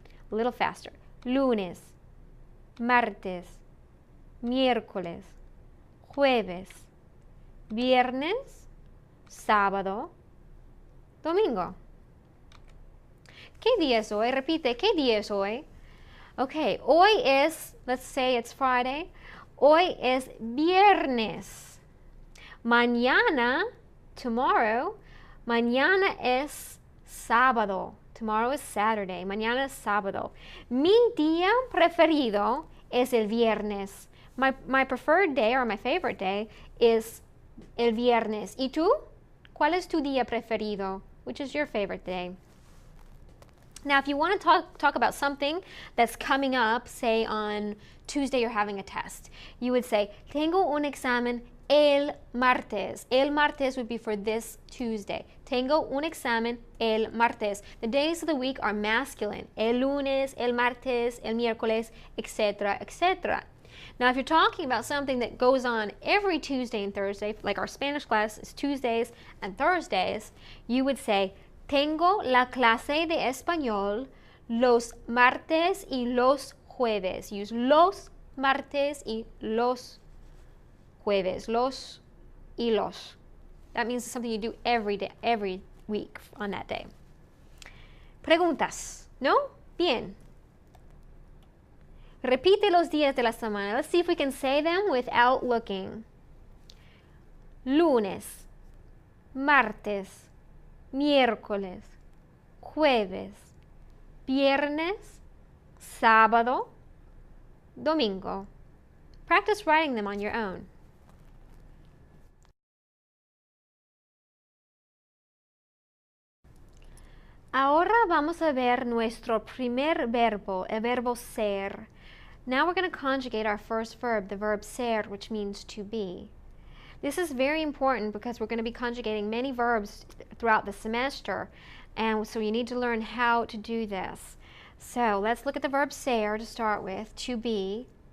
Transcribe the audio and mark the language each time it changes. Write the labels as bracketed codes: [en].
[en] A little faster. [es] Lunes, martes, miércoles, jueves, viernes, sábado, domingo. ¿Qué día es hoy? Repite, ¿qué día es hoy? [en] Okay, [es] hoy es, [en] let's say it's Friday. [es] Hoy es viernes. Mañana, tomorrow, mañana es sábado. [en] Tomorrow is Saturday. [es] Mañana es sábado. Mi día preferido es el viernes. [en] My preferred day or my favorite day is [es] el viernes. ¿Y tú? ¿Cuál es tu día preferido? [en] Which is your favorite day? Now, if you want to talk about something that's coming up, say on Tuesday you're having a test, you would say, [es] tengo un examen el martes. El martes [en] would be for this Tuesday. [es] Tengo un examen el martes. [en] The days of the week are masculine. [es] El lunes, el martes, el miércoles, etc., etc. [en] Now, if you're talking about something that goes on every Tuesday and Thursday, like our Spanish class is Tuesdays and Thursdays, you would say, [es] tengo la clase de español los martes y los jueves. Use los martes y los jueves. Los y los. [en] That means it's something you do every day, every week on that day. [es] Preguntas, ¿no? Bien. Repite los días de la semana. [en] Let's see if we can say them without looking. [es] Lunes, martes, miércoles, jueves, viernes, sábado, domingo. [en] Practice writing them on your own. [es] Ahora vamos a ver nuestro primer verbo, el verbo ser. [en] Now we're going to conjugate our first verb, the verb ser, which means to be. This is very important because we're going to be conjugating many verbs throughout the semester, and so you need to learn how to do this. So let's look at the verb ser to start with, to be.